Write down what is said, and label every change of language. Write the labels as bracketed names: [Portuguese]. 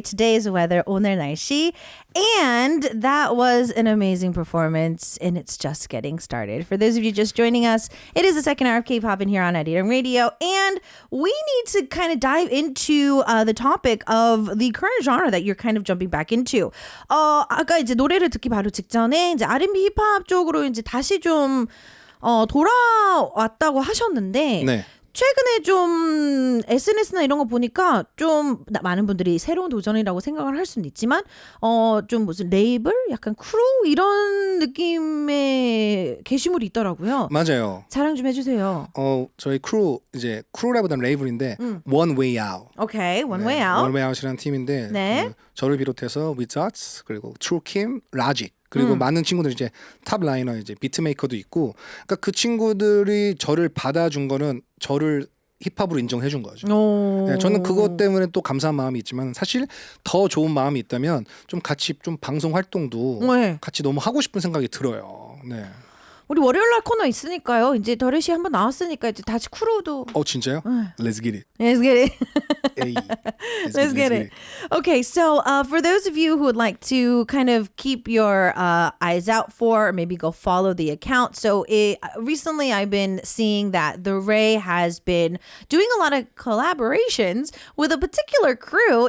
[English] Today's weather, [Korean] 오늘 날씨. [English] And that was an amazing performance, and it's just getting started. For those of you just joining us, it is the second hour of K-pop in here on ARIRANG Radio, and we need to kind of dive into the topic of the current genre that you're kind of jumping back into. [Korean] 아까 이제 노래를 듣기 바로 직전에 이제 R&B 힙합 쪽으로 이제 다시 좀 돌아왔다고 하셨는데 네. 최근에 좀 SNS나 이런 거 보니까 좀 많은 분들이 새로운 도전이라고 생각을 할 수는 있지만 좀 무슨 레이블? 약간 크루? 이런 느낌의 게시물이 있더라고요. 맞아요. 자랑 좀 해주세요. 저희 크루라보다는 레이블인데 One Way Out. 오케이, One Way Out. One Way Out이라는 팀인데 네. 저를 비롯해서 Wizards 그리고 True Kim, Logic 그리고 많은 친구들 이제 탑 라이너 이제 비트메이커도 있고 그러니까 그 친구들이 저를 받아준 거는 저를 힙합으로 인정해 준 거죠. 네, 저는 그것 때문에 또 감사한 마음이 있지만 사실 더 좋은 마음이 있다면 좀 같이 좀 방송 활동도 네. 같이 너무 하고 싶은 생각이 들어요. 네. 우리 월요일날 코너 있으니까요. 이제 더레 씨 한번 나왔으니까 이제 다시 크루도. 진짜요? [English] Let's get it. Let's get it. Hey, let's get it. Okay, so for those of you who would like to kind of keep your eyes out for, or maybe go follow the account. So recently I've been seeing that THERAY has been doing a lot of collaborations with a particular crew.